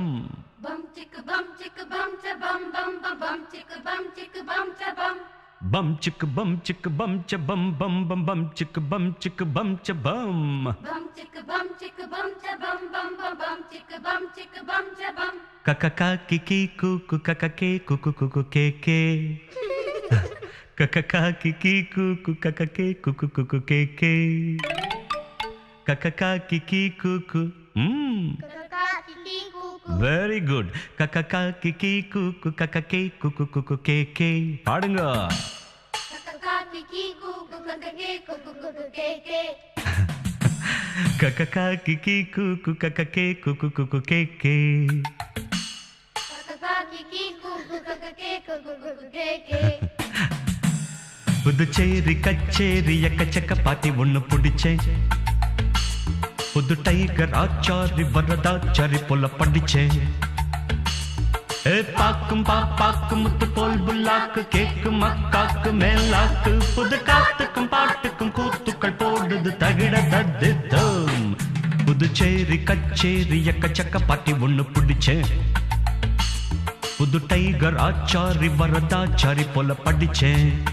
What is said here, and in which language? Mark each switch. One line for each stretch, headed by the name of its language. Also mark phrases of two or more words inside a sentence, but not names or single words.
English: bum chick bum cha bum bum ba bum chick bum cha bum bum chick bum cha bum bum bum bum chick bum cha bum bum chick bum cha bum bum ba bum chick bum cha bum kakaka kiki kuku kakake kuku kuku keke kakaka kiki kuku kakake kuku kuku keke kakaka kiki kuku kakaka kiki kuku very good kakaka kiki kuku kakake kuku kuku keke பாடுங்க kakaka kiki kuku kakake kuku kuku keke kakaka kiki kuku kakake kuku kuku keke kakaka kiki kuku kakake kuku kuku keke
Tamil: புதுச்சேரி கச்சேரி எக்கச்சக்க பாட்டி ஒண்ணு பிடிச்சேன் புது டைகர் ஆச்சாரி வரதாச்சாரி போல படிச்சேன் பாக்கும் பாப்பாக்கும் முத்து போல் புல்லாக்கு கேக்கும் அக்காக்கு மேலாக்கு புது காத்துக்கும் பாட்டுக்கும் கூத்துக்கள் போடுது தகிட தத்தித்தம் புதுச்சேரி கச்சேரி எக்கச்சக்க பாட்டி ஒண்ணு பிடிச்சேன் புது டைகர் ஆச்சாரி வரதாச்சாரி போல படிச்சேன்